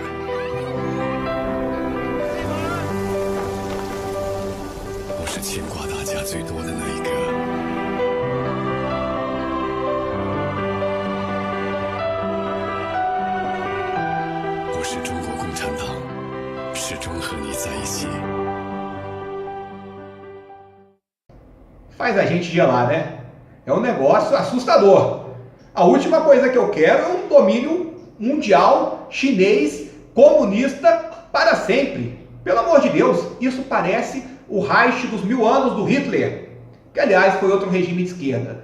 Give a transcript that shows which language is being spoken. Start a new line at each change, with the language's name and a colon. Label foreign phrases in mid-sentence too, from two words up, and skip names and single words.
Chinese: 我是牵挂大家最多的那一个。我是中国共产党，始终和你在一起。
Portuguese: Faz a gente gelar, né? É um negócio assustador. A última coisa que eu quero é um domínio mundial, chinês, comunista para sempre. Pelo amor de Deus, isso parece o Reich dos 1000 anos do Hitler, que aliás foi outro regime de esquerda.